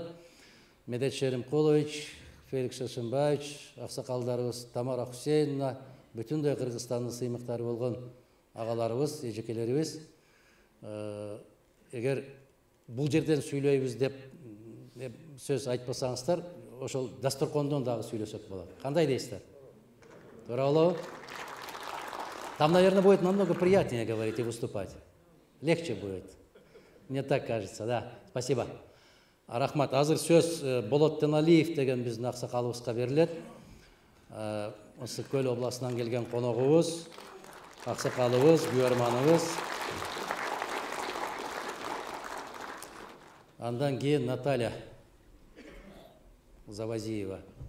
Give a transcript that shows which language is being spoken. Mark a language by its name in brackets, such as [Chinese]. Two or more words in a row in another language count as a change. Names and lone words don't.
[Kyrgyz] Медет Шеримкулович, Феликс Шашимбаевич, аксакалдарыбыз Тамара Хусейновна, бүтүндөй Кыргызстандын сыймыктары болгон агаларыбыз, эжекелерибиз. Эгер бул жерден сүйлөйбүз деп сөз айтпасаңыздар, ошол дасторкондон дагы сүйлөсөк болот. Кандай дейсиздер? Туурабы? [Russian] Там, наверное, будет намного приятнее говорить и выступать. Легче будет. Мне так кажется, да. Спасибо. [Kyrgyz] Рахмат. Азыр сөз Болот Теналиев деген биздин аксакалыбызга берилет. Осы Көл областынан келген коногубуз, аксакалыбыз, күйөрманыбыз. [Kazakh] Андан кейін Наталья Завазиева.